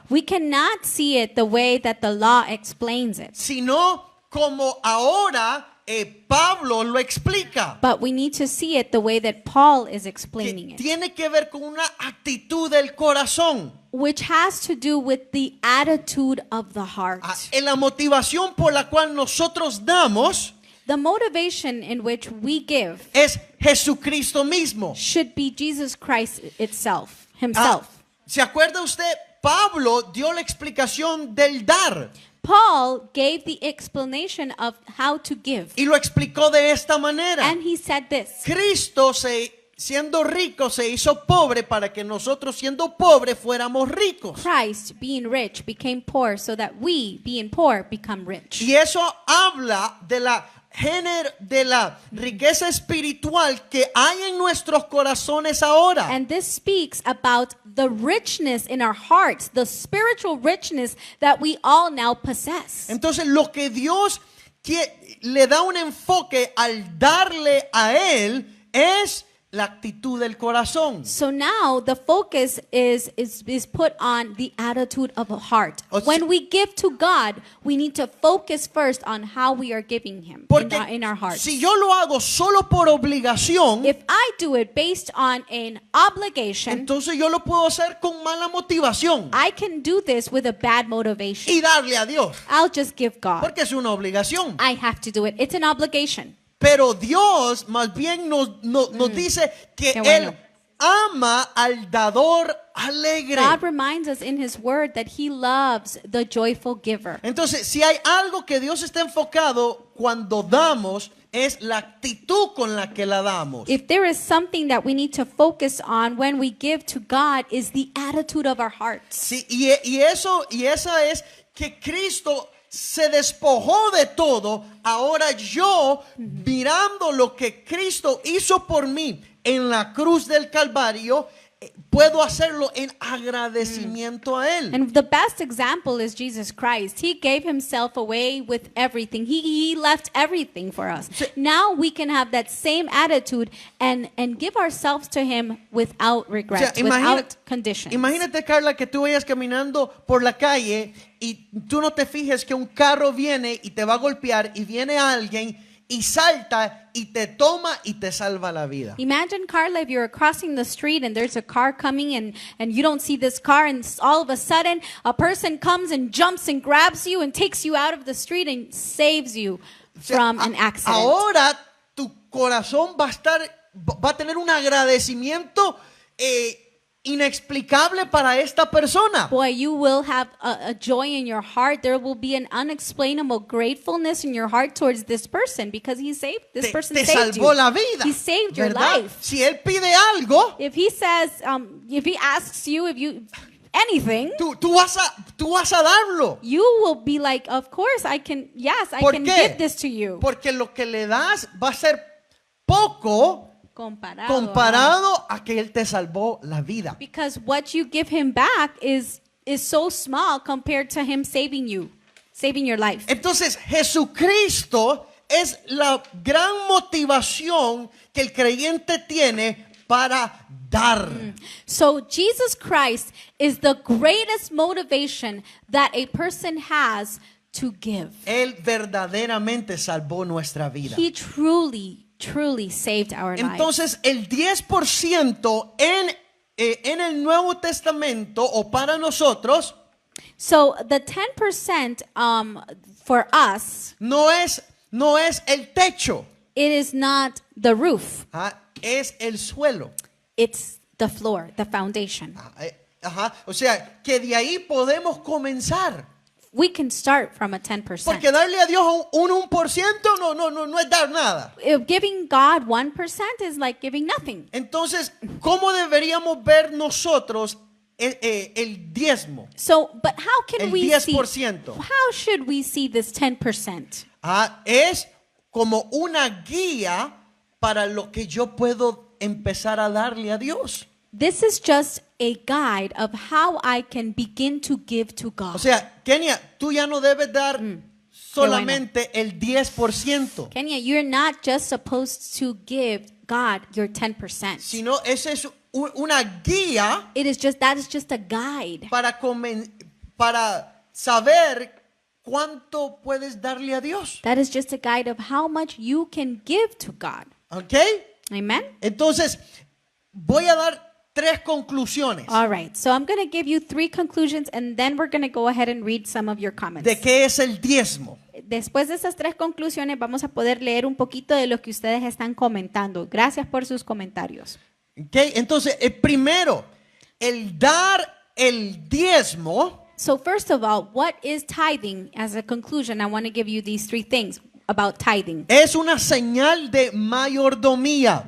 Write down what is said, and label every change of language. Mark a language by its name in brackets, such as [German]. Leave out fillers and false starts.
[English] We cannot see it the way that the law explains it, [Spanish] sino como ahora Pablo lo explica, [English] but we need to see it the way that Paul is [Spanish] que [English] explaining it, [Spanish] tiene que ver con una actitud del corazón, [English] which has to do with the attitude of the heart. [Spanish] en la motivación por la cual nosotros damos [English] The motivation in which we give [Spanish] es Jesucristo mismo. [English] should be Jesus Christ himself. [Spanish] ¿Se acuerda usted? Pablo dio la explicación del dar [English] Paul gave the explanation of how to give. [Spanish] y lo explicó de esta manera. [English] And he said this. [Spanish] Cristo siendo rico se hizo pobre para que nosotros siendo pobres fuéramos ricos. [English] Christ, being rich, became poor so that we, being poor, become rich. [Spanish] Y eso habla de la riqueza espiritual que hay en nuestros corazones ahora. [English] And this speaks about the richness in our hearts, the spiritual richness that we all now possess. [Spanish] Entonces lo que Dios le da un enfoque al darle a Él es la actitud del corazón. [English] So now the focus is put on the attitude of a heart. [Spanish] O sea- [English] When we give to God, we need to focus first on how we are giving Him [Spanish] Porque [English] in our hearts. [Spanish] si yo lo hago solo por obligación, [English] If I do it based on an obligation, [Spanish] entonces yo lo puedo hacer con mala motivación [English] I can do this with a bad motivation. [Spanish] y darle a Dios, [English] I'll just give God. [Spanish] porque es una obligación. [English] I have to do it. It's an obligation. [Spanish] Pero Dios más bien nos dice que Qué bueno. Él ama al dador alegre. [English] God reminds us in His Word that He loves the joyful giver. [Spanish] Entonces, si hay algo que Dios está enfocado cuando damos, es la actitud con la que la damos. [English] If there is something that we need to focus on when we give to God, is the attitude of our hearts. [Spanish] Sí, y esa es que Cristo se despojó de todo. Ahora yo, mirando lo que Cristo hizo por mí en la cruz del Calvario, puedo hacerlo en agradecimiento a Él. [English] And the best example is Jesus Christ. He gave himself away with everything. He left everything for us. [Spanish] Sí. [English] Now we can have that same attitude and give ourselves to him without regrets, without conditions. [Spanish] Imagínate, Carla, que tú vayas caminando por la calle y tú no te fijes que un carro viene y te va a golpear y viene alguien y salta y te toma y te salva la vida. [English] Imagine, Carla, if you're crossing the street and there's a car coming and you don't see this car, and all of a sudden a person comes and jumps and grabs you and takes you out of the street and saves you [Spanish] O sea, [English] from an accident. [Spanish] Ahora tu corazón va a tener un agradecimiento inexplicable para esta persona. [English] Boy, you will have a joy in your heart. There will be an unexplainable gratefulness in your heart towards this person because he saved this person. [Spanish] Te [English] saved [Spanish] salvó [English] you. [Spanish] la vida. [English] He saved your [Spanish] ¿verdad? [English] life. [Spanish] Si él pide algo, [English] If he says, if he asks you, anything, [Spanish] tú vas a darlo. [English] you will be like, of course, I can [Spanish] ¿Por [English] give [Spanish] qué? [English] this to you. [Spanish] Porque lo que le das va a ser poco comparado a que él te salvó la vida. [English] Because what you give him back is so small compared to him saving your life. [Spanish] Entonces Jesucristo es la gran motivación que el creyente tiene para dar. [English] So Jesus Christ is the greatest motivation that a person has to give. [Spanish] Él verdaderamente salvó nuestra vida. [English] He truly saved our lives. [Spanish] Entonces el 10% en el Nuevo Testamento o para nosotros [English] So the 10% for us, [Spanish] no es el techo, [English] it is not the roof. [Spanish] es el suelo. [English] It's the floor, the foundation. [Spanish] O sea, que de ahí podemos comenzar. [English] We can start from a 10%. [Spanish] Porque darle a Dios un 1% no es dar nada. [English] If giving God 1% is like giving nothing. [Spanish] Entonces, ¿cómo deberíamos ver nosotros el diezmo? [English] So, but how can [Spanish] El [English] we [Spanish] 10%. [English] how should we see this 10%? [Spanish] Es como una guía para lo que yo puedo empezar a darle a Dios. [English] This is just a guide of how I can begin to give to God. [Spanish] O sea, Kenia, tú ya no debes dar solamente el 10%, [English] Kenya, you're not just supposed to give God your 10%. [Spanish] sino esa es una guía [English] That is just a guide [Spanish] para saber cuánto puedes darle a Dios. [English] That is just a guide of how much you can give to God. [Spanish] ¿Ok? [English] Amen? [Spanish] Entonces, voy a dar 3 conclusiones [English] All right. So I'm going to give you 3 conclusions and then we're going to go ahead and read some of your comments. [Spanish] de qué es el diezmo. Después de esas 3 conclusiones vamos a poder leer un poquito de lo que ustedes están comentando. Gracias por sus comentarios. ¿Ok? Entonces, primero, el dar el diezmo [English] So first of all, what is tithing? As a conclusion, I want to give you these 3 things about tithing. [Spanish] es una señal de mayordomía.